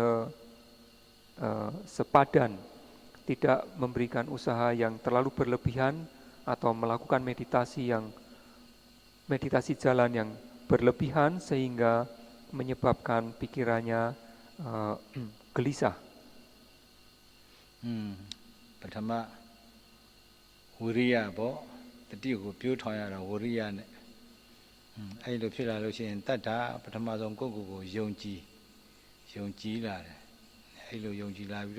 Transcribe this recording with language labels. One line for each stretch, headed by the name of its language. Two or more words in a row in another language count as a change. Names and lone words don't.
Indonesian: sepadan, tidak memberikan usaha yang terlalu berlebihan atau melakukan meditasi jalan yang berlebihan sehingga menyebabkan pikirannya gelisah.
Burmese: ပထမဝိရိယပေါ့တတိကိုပြိုးထောင်ရတာဝိရိယနဲ့အဲ့လိုဖြစ်လာလို့ရှိရင်တတ္တာပထမဆုံးကိုယ့်ကိုယ်ကိုယုံကြည်လာတယ်အဲ့လိုယုံကြည်လာပြီး